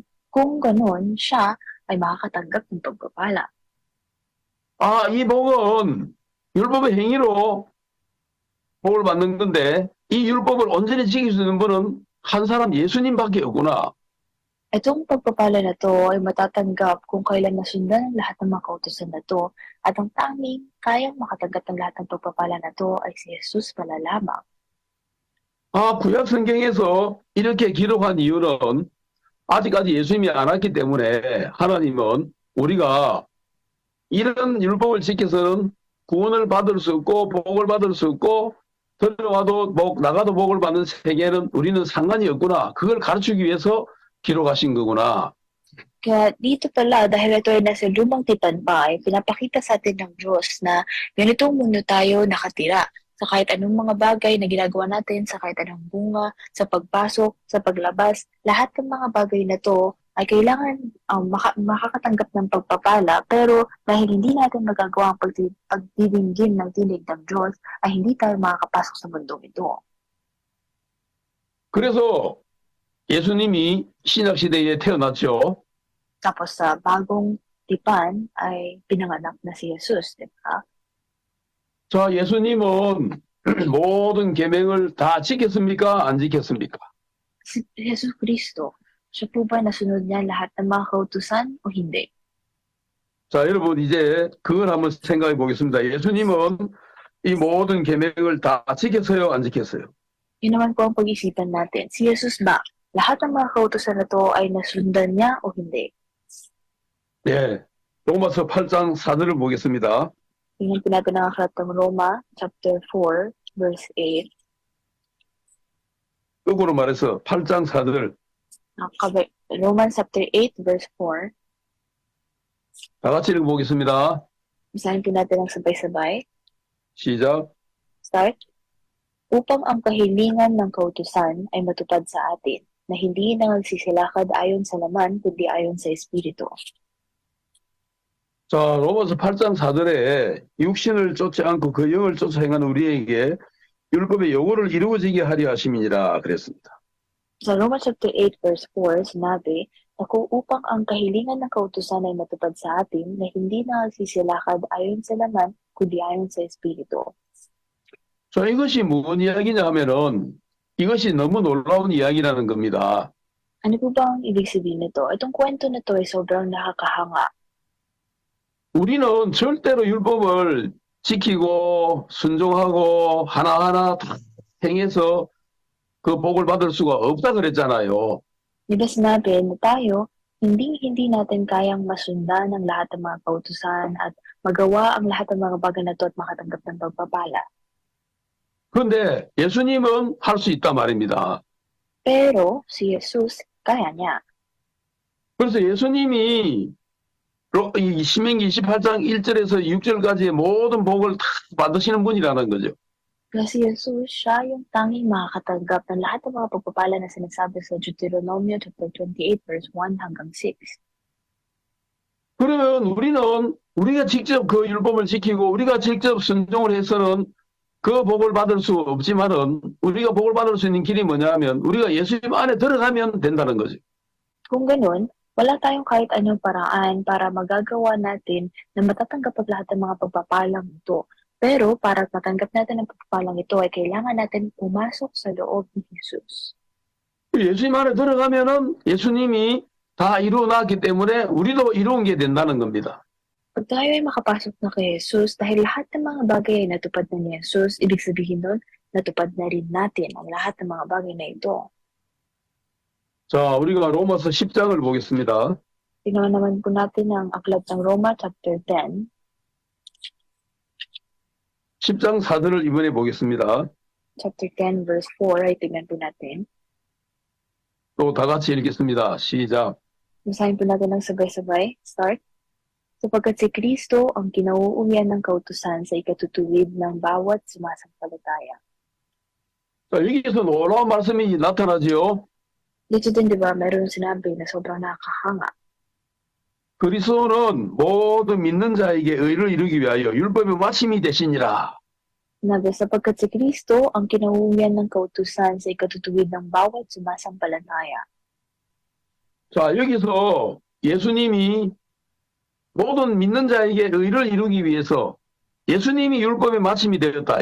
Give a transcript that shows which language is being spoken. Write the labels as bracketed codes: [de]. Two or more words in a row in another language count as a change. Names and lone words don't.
[tl] Kung ganon, siya ay makakatanggap ng pagpapala. [ko] 아, 이 복은 율법의 행위로 복을 받는 건데 이 율법을 온전히 지킬 수 있는 분은 한 사람 예수님밖에 없구나. [tl] Itong pagpapala na to ay matatanggap kung kailan masundan ang lahat ng mga kautusan na to at ang tanging kayang makatanggap ng lahat ng pagpapala na to ay si Jesus pala lamang. [ko] 아, 구약 성경에서 이렇게 기록한 이유는 아직까지 예수님이 안 왔기 때문에 하나님은 우리가 이런 율법을 지켜서는 구원을 받을 수 없고 복을 받을 수 없고 들어와도 복, 나가도 복을 받는 세계는 우리는 상관이 없구나. 그걸 가르치기 위해서 기록하신 거구나. [tl] Kaya dito pala, dahil ito ay nasa lumang tipan pa, ay pinapakita sa atin ng Diyos na ganitong mundo tayo nakatira. Sa kahit anong mga bagay na ginagawa natin, sa kahit anong bunga, sa pagpasok, sa paglabas, lahat ng mga bagay na to ay kailangan makakatanggap ng pagpapala, pero dahil hindi natin magagawa ang pagdidinggin ng tinig ng Diyos, ay hindi tayo makakapasok sa mundong ito. [ko] 그래서 예수님이 신약시대에 태어났죠. [tl] Tapos sa bagong tipan ay pinanganak na si Jesus, di ba? [ko] 자, 예수님은 모든 계명을 다 지켰습니까? 안 지켰습니까? [tl] Si Jesus Cristo, siya po ba nasunod niya lahat ng mga kautusan o hindi? [ko] 자, 여러분 이제 그걸 한번 생각해 보겠습니다. 예수님은 이 모든 계명을 다 지켰어요? 안 지켰어요? [tl] Yun naman po ang pag-isipan natin. Si Jesus ba, lahat ng mga kautusan na to ay nasundan niya o hindi? [ko] 네, 로마서 8장 4절을 보겠습니다. [tl] Tingnan po natin ang aklat ng Roma, [en] chapter 4, verse 8. [ko] 거꾸로 말해서 8장 4절. [en] Romans chapter 8, verse 4. [ko] 다 같이 읽어보겠습니다. [tl] Basahin po natin ang sabay-sabay. [ko] 시작. [tl] Start. Upang ang kahilingan ng kautusan ay matupad sa atin, na hindi na nagsisilakad ayon sa laman, kundi ayon sa Espiritu. [ko] 자, 로마서 8장 4절에 육신을 쫓지 않고 그 영을 쫓아 행하는 우리에게 율법의 요구를 이루어지게 하려 하심이니라 그랬습니다. [tl] Sa [en] Romans chapter 8, verse 4, [tl] sinabi, na kung upang ang kahilingan ng kautusan ay matupad sa atin, na hindi na nagsisilakad ayon sa laman, kundi ayon sa Espiritu. [ko] 자, 이것이 무슨 이야기냐 하면은 이것이 너무 놀라운 이야기라는 겁니다. [tl] Ano po ba ang ibig sabihin nito? Itong kwento na to ay sobrang nakakahanga. [ko] 우리는 절대로 율법을 지키고 순종하고 하나하나 다 행해서 그 복을 받을 수가 없다 그랬잖아요. [tl] Di ba sinabi na tayo, hindi natin kayang masundan ang lahat ng mga kautusan at magawa ang lahat ng mga bagay na ito at makatanggap ng pagpapala. [ko] 그런데 예수님은 할 수 있단 말입니다. [tl] Pero si Jesus, kaya niya. [ko] 그래서 예수님이 이 신명기 28장 1절에서 6절까지의 모든 복을 다 받으시는 분이라는 거죠. [tl] Kaya si Jesus, siya yung tanging makakatanggap ng lahat ng mga pagpapala na sinasabi sa Deuteronomio [en] chapter 28 verse 1 [tl] hanggang 6. [ko] 그러면 우리가 직접 그 율법을 지키고 우리가 직접 순종을 해서는 그 복을 받을 수 없지만은 우리가 복을 받을 수 있는 길이 뭐냐면 우리가 예수님 안에 들어가면 된다는 거죠. [tl] Kung ganun, wala tayong kahit anong paraan para magagawa natin na matatanggap ang lahat ng mga pagpapalang ito. Pero para matanggap natin ang pagpapalang ito ay kailangan natin pumasok sa loob ni Jesus. [ko] 예수님 안에 들어가면은 예수님이 다 이루어 놨기 때문에 우리도 이루은 게 된다는 겁니다. [tl] Pag tayo ay makapasok na kay Jesus, dahil lahat ng mga bagay ay natupad na ni Jesus, ibig sabihin nun, natupad na rin natin ang lahat ng mga bagay na ito. [ko] 자, 우리가 로마서 10장을 보겠습니다. [tl] Tingnan naman po natin ang aklat ng Roma chapter 10. [ko] 10장 4절을 이번에 보겠습니다. [en] Chapter 10 verse 4 [tl] ay tingnan po natin. [ko] 또 다 같이 읽겠습니다. 시작. [tl] Basahin po natin ng sabay-sabay. Start. Sapagkat si Kristo ang kinauuwian ng kautusan sa ikatutuwid ng bawat sumasampalataya. [ko] 자, 여기서 놀라운 말씀이 나타나지요. [tl] Dito din, di ba, meron sinabi na sobrang nakakahanga. [ko] 그리스도는 모든 믿는 자에게 의를 이루기 위하여 율법의 마침이 되시니라. [tl] Sinabi, sapagkat si Kristo ang kinauuwian ng kautusan sa ikatutuwid ng bawat sumasampalataya. [ko] 자, 여기서 예수님이 모든 믿는 자에게 의를 이루기 위해서 예수님이 율법의 마침이 되었다.